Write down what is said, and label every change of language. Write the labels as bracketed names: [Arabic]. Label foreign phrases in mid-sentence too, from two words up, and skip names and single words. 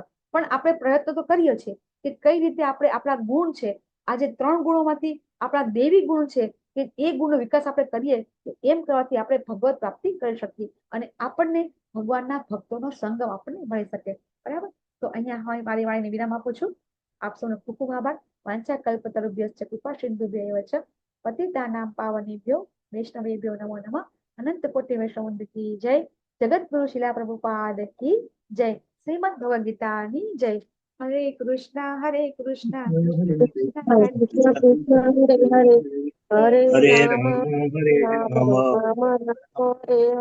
[Gujarati] પણ આપણે પ્રયત્ન તો કરીએ છીએ કે કઈ રીતે આપણે આપણા ગુણ છે, આજે 3 ગુણોમાંથી આપણા દેવી ગુણ છે કે એ ગુણનો વિકાસ આપણે કરીએ તો એમ કરવાથી આપણે ભગવત પ્રાપ્તિ કરી શકીએ, અને આપણને ભગવાનના ભક્તોનો સંગમ આપણને મળી શકે. બરાબર. તો અહીંયા હવે મારી વાણીને વિરામ આપું છું. આપ સૌનો ખૂબ ખૂબ આભાર. [Sanskrit] વાંચા કલ્પતરુભ્યશ્ચ કૃપા સિંધુભ્યૈવ ચ પતિતાનાં પાવનેભ્યો વૈષ્ણવેભ્યો નમો નમઃ. [Hindi] अनंत कोटि वैष्णव की जय. जगतगुरु शिला प्रभुपाद की जय. [Gujarati] શ્રીમદ ભગવદ ગીતાની જય. હરે કૃષ્ણ હરે કૃષ્ણ કૃષ્ણ કૃષ્ણ હરે હરે હરે રામ હરે રામ રામ રામ હરે હરે